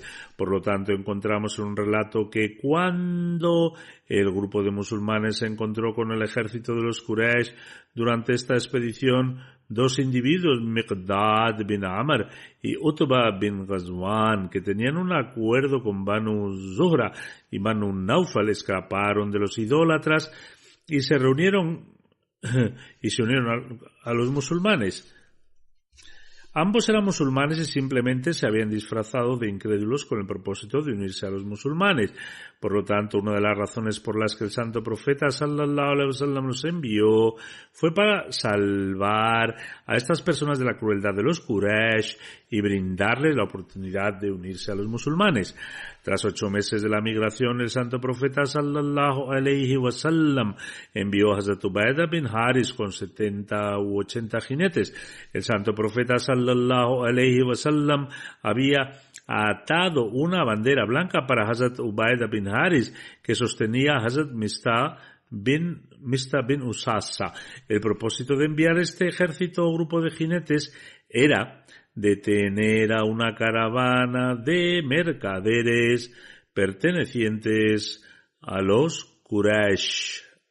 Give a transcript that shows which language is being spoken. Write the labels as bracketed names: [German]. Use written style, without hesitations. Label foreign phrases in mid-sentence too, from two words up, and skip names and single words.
[Spanish] Por lo tanto, encontramos en un relato que cuando el grupo de musulmanes se encontró con el ejército de los Quraysh durante esta expedición, dos individuos, Miqdad bin Amr y Utba bin Ghazwan, que tenían un acuerdo con Banu Zuhra y Banu Naufal, escaparon de los idólatras y se unieron a los musulmanes. Ambos eran musulmanes y simplemente se habían disfrazado de incrédulos con el propósito de unirse a los musulmanes. Por lo tanto, una de las razones por las que el santo profeta [Arabic] صلى الله عليه وسلم [Spanish] los envió fue para salvar a estas personas de la crueldad de los Quraysh y brindarles la oportunidad de unirse a los musulmanes. Tras 8 meses de la migración, el santo profeta [Arabic] صلى الله عليه وسلم [Spanish] envió a Hazrat Ubaidah bin Haris con 70 u 80 jinetes. El santo profeta [Arabic] صلى الله عليه وسلم [Spanish] había atado una bandera blanca para Hazrat Ubaidah bin Haris que sostenía a Hazrat Mista bin Usasa. El propósito de enviar este ejército o grupo de jinetes era detener a una caravana de mercaderes pertenecientes a los Quraysh.